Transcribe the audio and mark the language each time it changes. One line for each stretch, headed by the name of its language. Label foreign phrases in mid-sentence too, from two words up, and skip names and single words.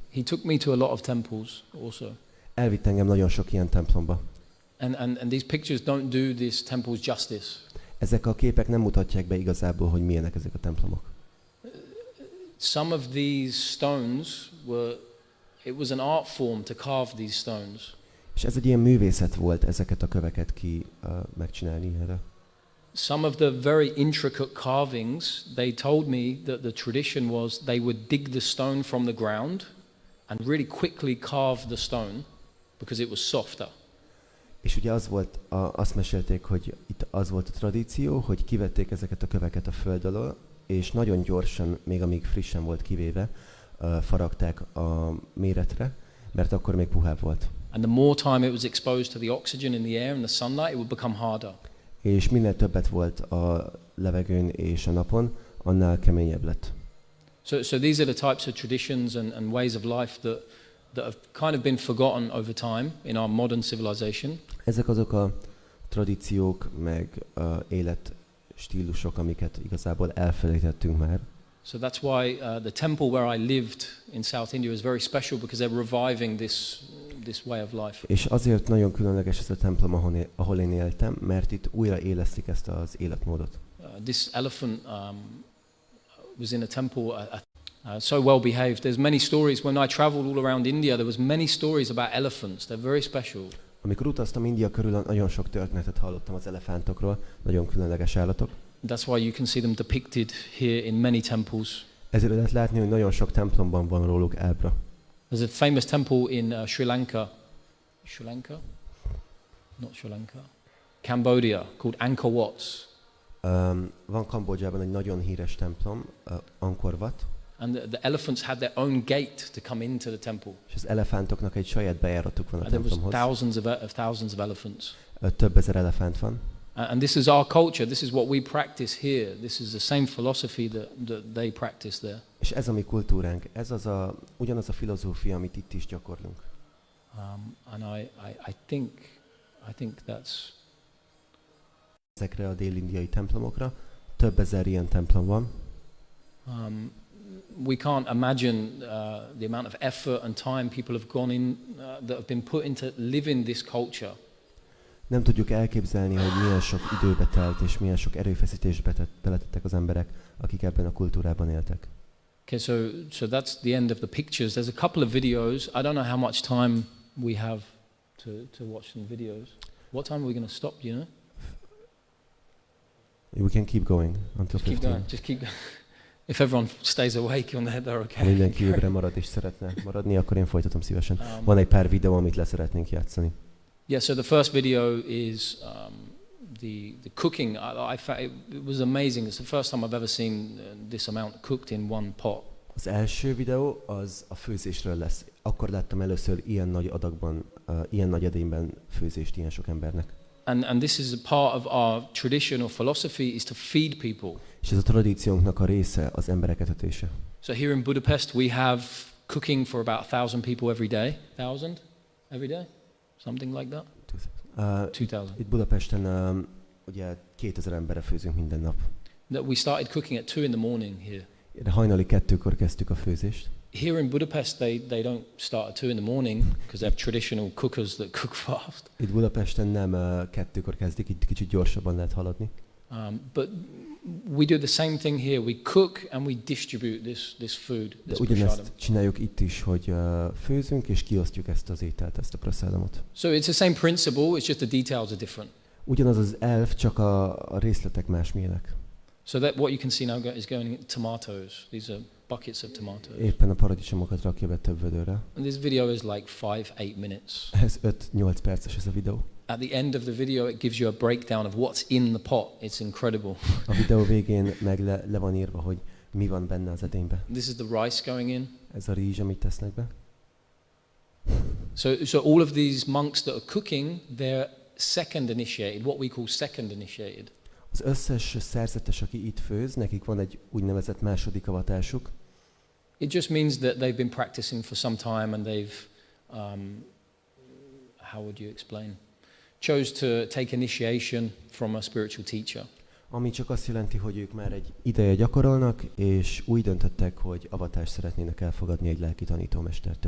English: He took me to a lot of temples also.
Hungarian: Elvitt engem nagyon sok ilyen templomba.
English: And these pictures don't do these temples justice.
Hungarian: Ezek a képek nem mutatják be igazából, hogy milyenek ezek a templomok.
English: Some of these stones it was an art form to carve these stones.
Hungarian: És ez egy ilyen művészet volt ezeket a köveket megcsinálni erre.
English: Some of the very intricate carvings, they told me that the tradition was they would dig the stone from the ground and really quickly carve the stone because it was softer.
Hungarian: És ugye azt mesélték, hogy itt az volt a tradíció, hogy kivették ezeket a köveket a föld alól, és nagyon gyorsan, még amíg frissen volt kivéve, faragták a méretre, mert akkor még puhább volt.
English: And the more time it was exposed to the oxygen in the air and the sunlight, it would become harder.
Hungarian: És minél többet volt a levegőn és a napon, annál keményebb lett.
English: So these are the types of traditions and ways of life that have kind of been forgotten over time in our modern civilization.
Hungarian: Ezek azok a tradíciók, meg életstílusok, amiket igazából elfelejtettünk már.
English: So that's why the temple where I lived in South India is very special because they're reviving this way of life.
Hungarian: És azért nagyon különleges ez a templom, ahol én éltem, mert itt újra élesztik ezt az életmódot.
English: This elephant was in a temple, so well behaved. There's many stories. When I traveled all around India, there was many stories about elephants. They're very special.
Hungarian: Amikor utaztam India körül, nagyon sok történetet hallottam az elefántokról, nagyon különleges állatok.
English: That's why you can see them depicted here in many temples.
Hungarian: Ezért lehet látni, hogy nagyon sok templomban van róluk ábra.
English: There's a famous temple in Sri Lanka. Sri Lanka? Not Sri Lanka. Cambodia, called Angkor Wat.
Hungarian: Van Kambodzsában egy nagyon híres templom, Angkor Wat.
English: And the elephants had their own gate to come into the temple.
Hungarian: És az elefántoknak egy saját bejáratuk van a
English: There was
Hungarian: templomhoz.
English: thousands of elephants.
Hungarian: Több ezer elefánt van.
English: And this is our culture. This is what we practice here. This is the same philosophy that they practice there.
Hungarian: És ez a mi kultúránk. Ez ugyanaz a filozófia, amit itt is gyakorlunk.
English: And I think that's
Hungarian: Ezekre a dél-indiai templomokra több ezer ilyen templom van.
English: We can't imagine the amount of effort and time people have gone in that have been put into living this culture.
Hungarian: Nem tudjuk elképzelni, hogy milyen sok időbe telt, és milyen sok erőfeszítést beletettek az emberek, akik ebben a kultúrában éltek.
English: Okay, so that's the end of the pictures. There's a couple of videos. I don't know how much time we have to watch some videos. What time are we going to stop, do you know? We can keep going until 15. Keep going. Just keep going. If everyone stays awake on that, they're okay.
Hungarian: Ha mindenki ébren marad és szeretne maradni, akkor én folytatom szívesen. Van egy pár videó, amit leszeretnénk játszani.
English: Yeah, so the first video is the cooking. It was amazing. It's the first time I've ever seen this amount cooked in one pot.
Hungarian: Az első videó az a főzésről lesz. Akkor láttam először ilyen nagy adagban, ilyen nagy edényben főzést ilyen sok embernek.
English: And this is a part of our tradition or philosophy is to feed people.
Hungarian: És ez a tradíciónknak a része az emberek etetése.
English: So here in Budapest we have cooking for about 1,000 people every day. 1,000 every day? Something like that? 2,000.
Hungarian: Itt Budapesten ugye 2000 emberre főzünk minden nap.
English: That we started cooking at 2 in the morning here.
Hungarian: De hajnali 2-kor kezdtük a főzést.
English: Here in Budapest they don't start at 2 in the morning because they have traditional cookers that cook fast.
Hungarian: Itt Budapesten nem 2-kor kezdik, itt kicsit gyorsabban lehet haladni.
English: But we do the same thing here. We cook and we distribute this food,
Hungarian: De
English: this
Hungarian: ugyanezt
English: prasadam.
Hungarian: csináljuk itt is, hogy főzünk és kiosztjuk ezt az ételt, ezt a prasadamot.
English: So it's the same principle, it's just the details are different.
Hungarian: Ugyanaz az elv, csak a részletek másmilyenek.
English: So that what you can see now is going in tomatoes. These are buckets of tomatoes.
Hungarian: Éppen a paradicsomokat rakja be több vödörre.
English: And this video is like 5-8 minutes.
Hungarian: Ez 5-8 perces ez a videó.
English: At the end of the video, it gives you a breakdown of what's in the pot. It's incredible.
Hungarian: A videó végén meg le van írva, hogy mi van benne az edénybe.
English: This is the rice going in.
Hungarian: Ez a rizs, amit tesznek be.
English: So all of these monks that are cooking, they're second initiated, what we call second initiated.
Hungarian: Az összes szerzetes, aki itt főz, nekik van egy úgynevezett második avatásuk.
English: It just means that they've been practicing for some time and they've, how would you explain? Chose to take initiation from a spiritual teacher.
Hungarian: Ami csak azt jelenti, hogy ők már egy ideje gyakorolnak, és úgy döntöttek, hogy avatást szeretnének elfogadni egy lelki tanítómestertől.